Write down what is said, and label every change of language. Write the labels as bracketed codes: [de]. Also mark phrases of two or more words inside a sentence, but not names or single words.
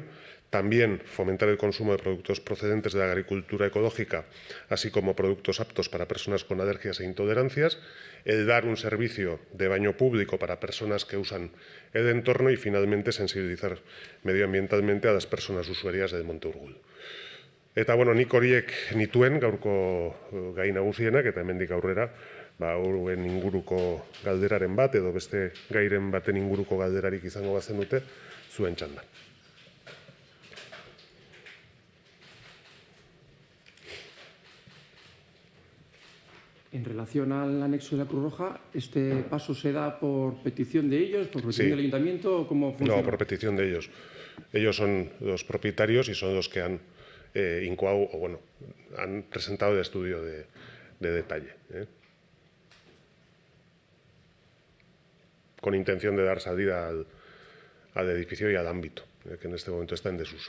[es] También fomentar el consumo de productos procedentes de la agricultura ecológica, así como productos aptos para personas con alergias e intolerancias. El dar un servicio de baño público para personas que usan el entorno y, finalmente, sensibilizar medioambientalmente a las personas usuarias del Monte Urgul. [eu] Eta, nik horiek nituen gaurko gai nagusienak, eta hemendik aurrera, hauen inguruko galderaren bat, edo beste gairen baten inguruko galderarik izango bazenute, zuen txanda. [es] En relación al anexo de la Cruz Roja, ¿este paso se da por petición de ellos, por petición del ayuntamiento, o cómo funciona? No, por petición de ellos. Ellos son los propietarios y son los que han incoado, han presentado el estudio de detalle, con intención de dar salida al edificio y al ámbito, que en este momento está en desuso.